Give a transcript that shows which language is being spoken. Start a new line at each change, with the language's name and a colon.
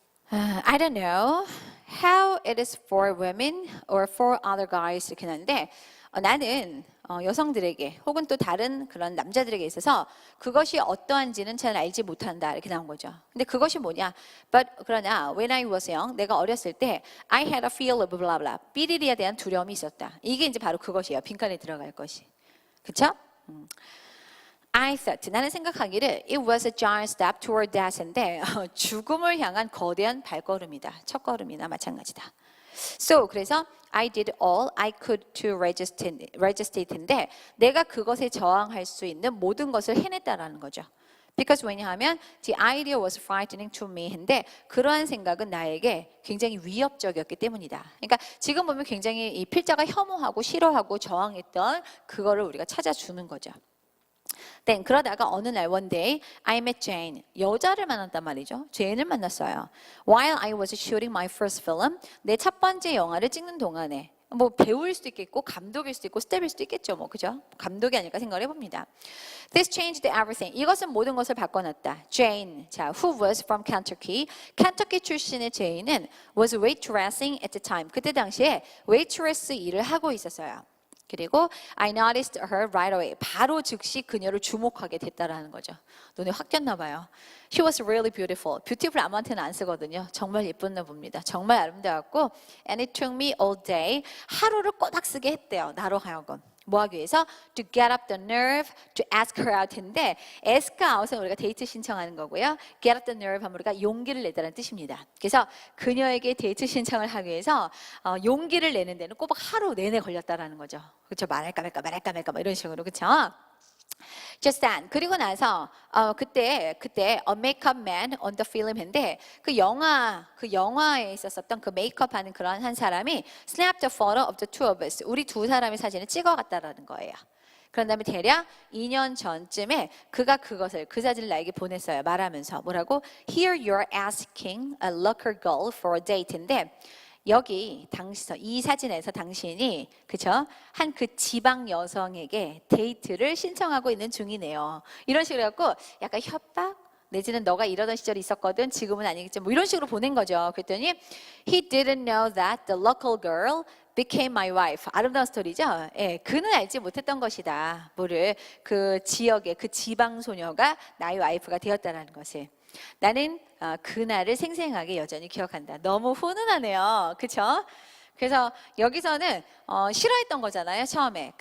English: I don't know how it is for women or for other guys
Korean: 이렇게 나는데 나는 여성들에게 혹은 또 다른 그런 남자들에게 있어서 그것이 어떠한지는 잘 알지 못한다 이렇게 나온 거죠. 근데 그것이 뭐냐?
English: But
Korean: 그러나
English: when I was young,
Korean: 내가 어렸을 때
English: I had a fear of blah blah.
Korean: 삐리리에 대한 두려움이 있었다. 이게 이제 바로 그것이에요. 빈칸에 들어갈 것이. 그렇죠?
English: I thought,
Korean: 나는 생각하기를
English: it was a giant step toward death인데
Korean: 죽음을 향한 거대한 발걸음이다. 첫걸음이나 마찬가지다. So, 그래서
English: I did all I could to resist it
Korean: 인데 내가 그것에 저항할 수 있는 모든 것을 해냈다라는 거죠.
English: Because
Korean: 왜냐하면
English: the idea was frightening to me.
Korean: 근데 그러한 생각은 나에게 굉장히 위협적이었기 때문이다. 그러니까 지금 보면 굉장히 이 필자가 혐오하고 싫어하고 저항했던 그거를 우리가 찾아주는 거죠.
English: Then
Korean: 그러다가 어느 날
English: one day I met Jane.
Korean: 여자를 만났단 말이죠. 제인을 만났어요.
English: While I was shooting my first film.
Korean: 내 첫 번째 영화를 찍는 동안에 뭐 배우일 수도 있겠고 감독일 수도 있고 스텝일 수도 있겠죠. 뭐 그죠? 감독이 아닐까 생각을 해봅니다.
English: This changed everything.
Korean: 이것은 모든 것을 바꿔놨다.
English: Jane, 자, who was from Kentucky.
Korean: 켄터키 출신의 제인은
English: was waitressing at the time.
Korean: 그때 당시에 waitress 일을 하고 있었어요. 그리고
English: I noticed her right away.
Korean: 바로 즉시 그녀를 주목하게 됐다라는 거죠. 눈에 확 띄었나 봐요. She was really beautiful. beautiful 아무한테는 안 쓰거든요. 정말 예뻤나 봅니다. 정말 아름다웠고
English: and it took me all day.
Korean: 하루를 꼬박 쓰게 했대요. 나로 하여금. 뭐 하기 위해서?
English: To get up the nerve to ask her out인데 ask out은
Korean: 우리가 데이트 신청하는 거고요. get up the nerve 하면 우리가 용기를 내다라는 뜻입니다. 그래서 그녀에게 데이트 신청을 하기 위해서 용기를 내는 데는 꼬박 하루 내내 걸렸다라는 거죠. 그렇죠? 말할까 말까 뭐 이런 식으로 그렇죠?
English: Just then.
Korean: 그리고 나서 그때
English: A Makeup Man on the Film인데
Korean: 그 영화에 있었던 그 메이크업하는 그런 한 사람이
English: snapped a photo of the two of us.
Korean: 우리 두 사람의 사진을 찍어갔다라는 거예요. 그런 다음에 대략 2년 전쯤에 그가 그것을 그 사진을 나에게 보냈어요. 말하면서 뭐라고?
English: Here you're asking a local girl for a date인데
Korean: 여기 이 사진에서 당신이 그쵸? 한 그 지방 여성에게 데이트를 신청하고 있는 중이네요. 이런 식으로 해갖고 약간 협박 내지는 너가 이러던 시절이 있었거든 지금은 아니겠지 뭐 이런 식으로 보낸 거죠. 그랬더니
English: he didn't know that the local girl became my wife.
Korean: 아름다운 스토리죠. 예, 그는 알지 못했던 것이다. 뭐를 그 지역의 그 지방 소녀가 나의 와이프가 되었다는 것을. 나는 그날을 생생하게 여전히 기억한다. 너무 훈훈하네요. 그렇죠? 그래서 여기서는 싫어했던 거잖아요. 처음에.